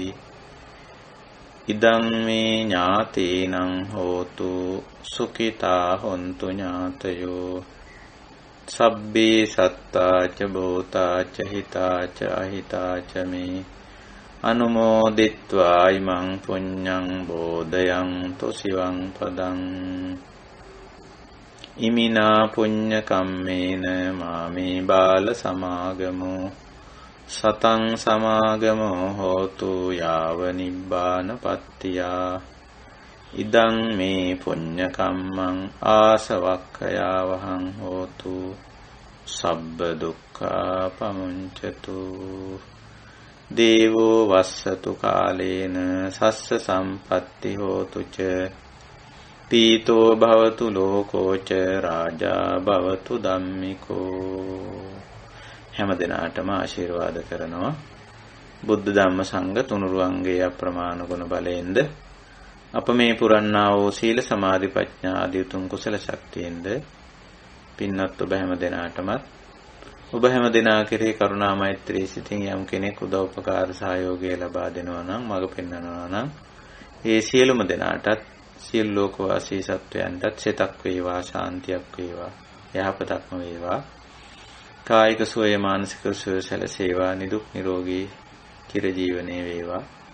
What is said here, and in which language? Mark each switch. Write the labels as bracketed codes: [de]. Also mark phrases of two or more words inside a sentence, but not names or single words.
[pi] idam me ඥාතීනං හෝතු සුඛිතා හොන්තු ඥාතයෝ සබ්බේ සත්තා ච භූතා ච හිතා ච අහිතා ච මේ අනුමෝදිත්වා ඉමං පුඤ්ඤං බෝධයන්තු සිවං පදං ඉමිනා පුඤ්ඤ කම්මේන මාමේ බාල සමාගමෝ සතං සමාගමෝ හෝතු යාව නිබ්බාන පත්තියා ඉදං මේ පුඤ්ඤ කම්මං ආසවක්ඛයා වහං හෝතු සබ්බ දුක්ඛා පමුඤ්චතු දේවෝ වස්සතු කාලේන සස්ස සම්පatti හෝතු ච පීතෝ භවතු ලෝකෝ ච රාජා භවතු ධම්මිකෝ. [si] හැම දිනාටම ආශිර්වාද කරනවා. බුද්ධ ධම්ම සංඝ තුනුරුවන්ගේ අප්‍රමාණ ගුණ බලයෙන්ද අප මේ පුරන්නා වූ සීල සමාධි ප්‍රඥා ආදී උතුම් කුසල ශක්තියෙන්ද පින්වත් ඔබ හැම දෙනාටමත් ඔබ හැම දෙනා කෙරෙහි කරුණා මෛත්‍රී සිතින් යම් කෙනෙක් උදව් උපකාර සහයෝගය ලබා දෙනවා නම් මඟ පෙන්වනවා නම් ඒ සියලුම දෙනාටත් සියලු ලෝකවාසී සත්වයන්ටත් සිතක් වේවා ශාන්තියක් වේවා යහපතක්ම වේවා කායික සුවය මානසික සුවය සැලසේවා නිදුක් නිරෝගී චිරජීවනයේ වේවා